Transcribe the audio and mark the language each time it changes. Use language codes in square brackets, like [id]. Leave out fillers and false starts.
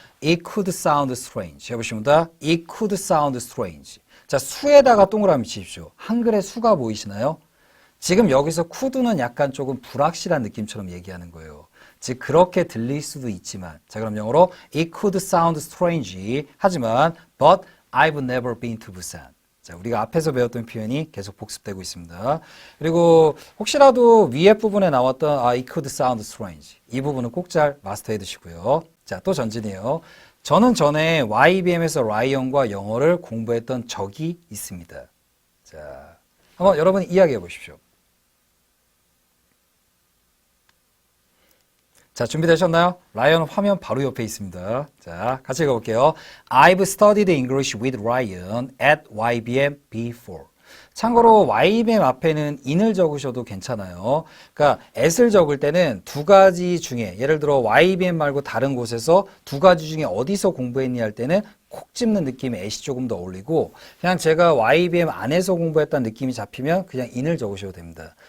[en] It could sound strange. [ko] 해보십니다. [en] It could sound strange. [ko] 자, 수에다가 동그라미 치십시오. 한글에 수가 보이시나요? 지금 여기서 could는 약간 조금 불확실한 느낌처럼 얘기하는 거예요. 즉 그렇게 들릴 수도 있지만 자, 그럼 영어로 [en] It could sound strange. [ko] 하지만 [en] But I've never been to Busan. [ko] 자, 우리가 앞에서 배웠던 표현이 계속 복습되고 있습니다. 그리고 혹시라도 위에 부분에 나왔던 [en] it could sound strange. [ko] 이 부분은 꼭 잘 마스터해 두시고요. 자, 또 전진이에요. 저는 전에 YBM에서 라이언과 영어를 공부했던 적이 있습니다. 자, 한번 여러분이 이야기해 보십시오. 자, 준비되셨나요? 라이언 화면 바로 옆에 있습니다. 자, 같이 읽어볼게요. [en] I've studied English with Ryan at YBM before. [ko] 참고로 YBM 앞에는 in을 적으셔도 괜찮아요. 그러니까 at을 적을 때는 두 가지 중에 예를 들어 YBM 말고 다른 곳에서 두 가지 중에 어디서 공부했니 할 때는 콕 집는 느낌의 at이 조금 더 어울리고 그냥 제가 YBM 안에서 공부했다는 느낌이 잡히면 그냥 in을 적으셔도 됩니다.